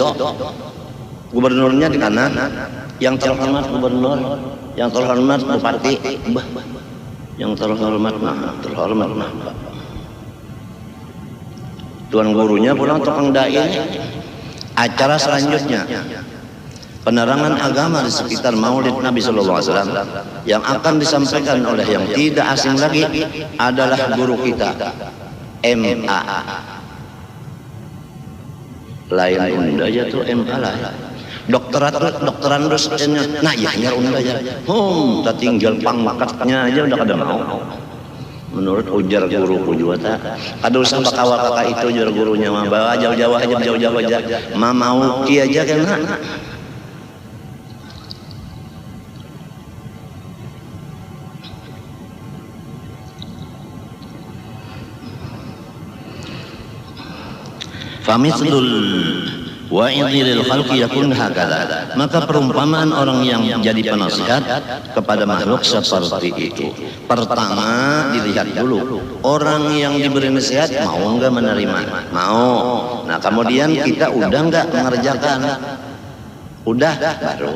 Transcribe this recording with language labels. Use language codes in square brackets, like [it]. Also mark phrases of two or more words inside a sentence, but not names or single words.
[bjn] Gubernurnya di kanan, yang terhormat gubernur, yang terhormat bupati, yang terhormat tuan gurunya pulang tukang dai. [id] Acara selanjutnya penerangan agama di sekitar Maulid Nabi [ar] صلى الله عليه وسلم [id] yang akan disampaikan oleh yang tidak asing lagi adalah guru kita MA. [bjn] Lain unda aja tuh MA lah. Dokteran dosennya, nah ya unda ya. Tak tinggal pangkatnya aja udah kada mau. Menurut ujar guruku juga tak. Kada usah kakak itu ujar gurunya mah bawa jauh-jauh aja. Mau ki aja kena. [ar] فمثل الواعظ للخلق يكون هكذا. [id] Maka perumpamaan orang yang jadi penasihat kepada makhluk seperti itu. Pertama dilihat dulu orang yang diberi nasihat mau enggak menerima. Mau. Nah kemudian kita udah enggak mengerjakan. Udah baru.